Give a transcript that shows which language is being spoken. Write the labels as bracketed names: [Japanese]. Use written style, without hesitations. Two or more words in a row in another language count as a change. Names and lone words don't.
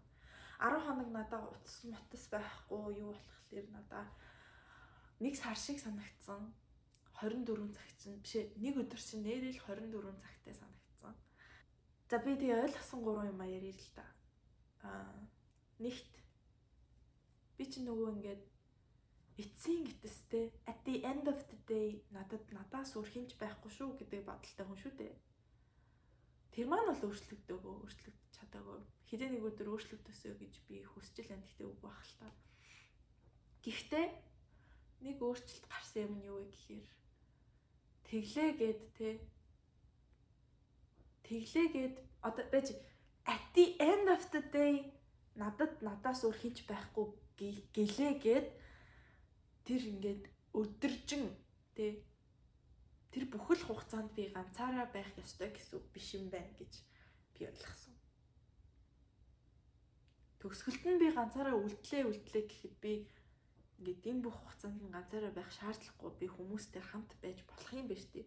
[Mongolian] 10 хоног надаа утас байхгүй юу болохлээр надаа нэг сар шиг санагдсан. 24 цаг чинь биш нэг өдөр чинь нэрэл 24 цагтай санагдсан. За би тэгээ ойлгосон 3 юм ярил л да. Нэгт би чи нөгөө ингээд эцсийн гэтэстэй [English] at the end of the day [Mongolian] надаас өөр хинч байхгүй шүү гэдэг бодолтой хүн шүү дээ. Тэр маань бол өөрчлөгдөж чадаагүй. Хэдэн нэг өдөр өөрчлөгдөсөө гэж би хүсэж л энэ гэхдээ үгүй байх л та. Гэхдээ нэг өөрчлөлт гарсан юм нь юу вэ гэхээр тэглээгээд одоо байж [English] at the end of the day [Mongolian] надаас өөр хинч байхгүй гэлээгээд тэр ингээд өдөржин тэр бүхэл хугацаанд би ганцаараа байх ёстой гэсэн үг биш юм байна гэж би ойлгосон. Төгсгөлд нь би ганцаараа үлдлээ гэхэд би ингээд энэ бүх хугацаанд ганцаараа байх шаардлагагүй би хүмүүстэй хамт байж болох юм байна шүү дээ.